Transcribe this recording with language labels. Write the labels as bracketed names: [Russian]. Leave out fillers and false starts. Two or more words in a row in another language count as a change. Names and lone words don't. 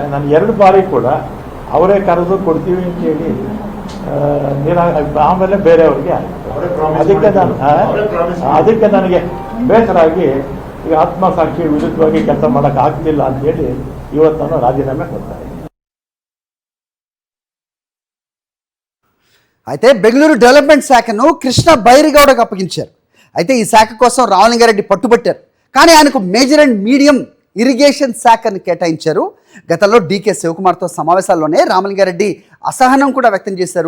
[Kannada] ನಾನು 2 ಬಾರಿ ಕೂಡ ಅವರೇ ಕರೆದು ಕೊಡ್ತೀವಿ ಅಂತ ಹೇಳಿ ಆಮೇಲೆ ಬೇರೆಯವ್ರಿಗೆ ಅದಕ್ಕೆ ನನಗೆ ಬೇಸರಾಗಿ ಈಗ ಆತ್ಮಸಾಕ್ಷಿ ವಿರುದ್ಧವಾಗಿ ಕೆಲಸ ಮಾಡೋಕೆ ಆಗ್ತಿಲ್ಲ ಅಂತ ಹೇಳಿ ಇವತ್ತು ನಾನು ರಾಜೀನಾಮೆ ಕೊಡ್ತಾರೆ. [Telugu] అయితే బెంగళూరు డెవలప్మెంట్ శాఖను కృష్ణ బైరిగౌడకు అప్పగించారు. అయితే ఈ శాఖ కోసం రామలింగారెడ్డి పట్టుబట్టారు. కానీ ఆయనకు [English] major and medium irrigation [Telugu] శాఖను కేటాయించారు. గతంలో డీకే శివకుమార్తో సమావేశాల్లోనే రామలింగారెడ్డి అసహనం కూడా వ్యక్తం చేశారు.